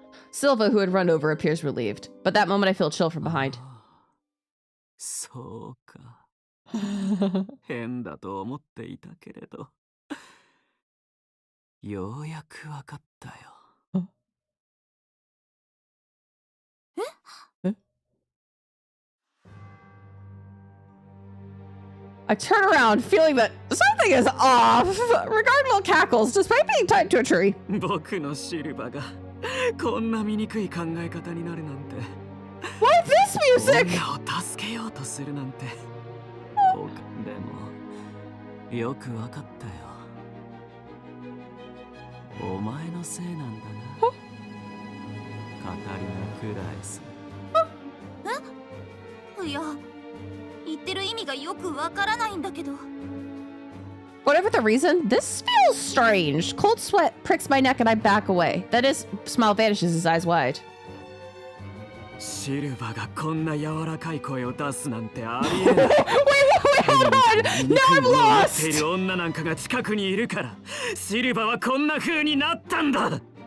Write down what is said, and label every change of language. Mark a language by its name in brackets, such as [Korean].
[English] Silva, who had run over, appears relieved. But that moment I feel a chill from behind. [Japanese] そうか。変だと思っていたけれど、ようやくわかったよ。 [English] I turn around, feeling that something is off. Regardable cackles, despite being tied to a tree. [Japanese] 僕のシルバがこんな醜い考え方になるなんて。 [English] What is this music? [Japanese] 女を助けようとするなんて。そうか、でもよくわかったよ。お前のせいなんだな。カタリナ・クラエス。いや、言ってる意味がよくわからないんだけど。 [English] Whatever the reason, this feels strange. Cold sweat pricks my neck and I back away. That is, smile vanishes, his eyes wide. [Japanese] シルバがこんな柔らかい声を出すなんてありえない。 [English] Wait, hold on! Now I'm [Japanese] てい [English] lost! [Japanese] る女なんかが近くにいるから、シルバはこんな風になったんだ。